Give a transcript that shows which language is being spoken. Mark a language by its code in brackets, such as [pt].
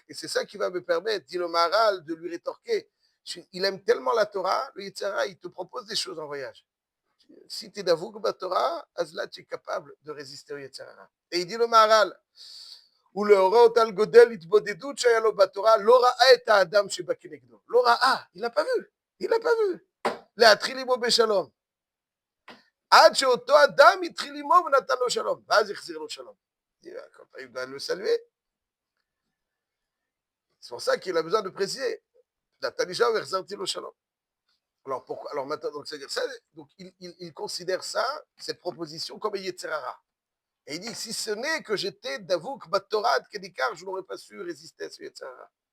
[fr] Et c'est ça qui va me permettre, dit le Maharal, de lui rétorquer. Il aime tellement la Torah, le Yitzhara, il te propose des choses en voyage. Si tu es davouk ba Torah, là tu es capable de résister au Yitzhara. Et il dit le Maharal, [he] ולהורות על גודל התבודדות שהיה לו בתורה, לא ראה את האדם שבא כנגדו. לא ראה, [fr] il n'a pas vu, il n'a pas vu. [he] להתחיל עמו בשלום. עד שאותו אדם התחיל עמו ונתן לו שלום, ואז החזיר לו שלום. [fr] Il doit le saluer. C'est pour ça qu'il a besoin de préciser. Alors pourquoi? Alors maintenant, donc, c'est-à-dire ça, donc il considère ça, cette proposition, comme un Yetzerara. Et il dit, si ce n'est que j'étais d'Avouk, Batorad, Kedikar, je n'aurais pas su résister à ce Yetzerara.